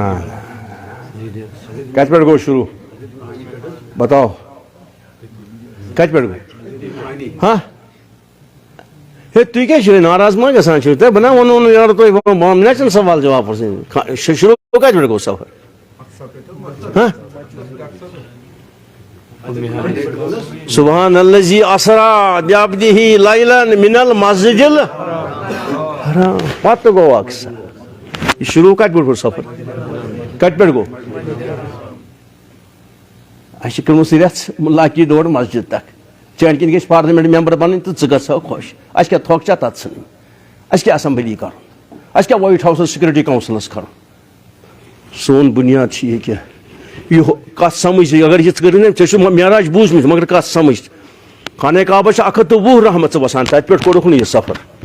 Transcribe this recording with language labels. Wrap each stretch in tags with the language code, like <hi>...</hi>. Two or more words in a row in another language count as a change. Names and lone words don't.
<ks>کتہِ پٮ۪ٹھ گوٚو شروٗع بتاو کتہِ پٮ۪ٹھ گوٚو ہاں ہے تُہۍ کیٛازِ چھِو ناراض ما گژھان چھِو تۄہہِ بہٕ نا وَنو نہٕ یارٕ تُہۍ مےٚ نا چھُنہٕ سوال جواب پرژھٕنۍ شروٗع کتہِ پٮ۪ٹھ گوٚو سفر ہاں</ks> <ar>سبحان الذی اسرا بعبدہ لیلا من المسجد الحرام</ar> <ks>پتہٕ گوٚو اکثر یہ شروع کتہِ پٮ۪ٹھ گوٚو سفر کتہِ پٮ۪ٹھ گوٚو اَسہِ چھِ کٔرمٕژ رٮ۪تھ لاکی ڈور مسجد تک چٲنۍ کِنۍ گژھِ</ks> <en>parliament member</en> <ks>بنٕنۍ تہٕ ژٕ گژھو خۄش اَسہِ کیٛاہ تھۄکھ چھا تتھ ژھٕنٕنۍ اَسہِ کیٛاہ اسمبلی کرُن اَسہِ کیٛاہ وایٹ ہاوسس سکیورٹی کونسلس کرُن سون بُنیاد چھِ یہِ کہِ یہ کت سمجھ اگر یہ کر ژےٚ چھُ معراج بوٗزمٕتۍ مگر کت سمجھ خانہ کعبہ چھِ 120 رحمت وسان تتہِ پٮ۪ٹھ کوٚرُکھ نہٕ یہِ سفر</ks>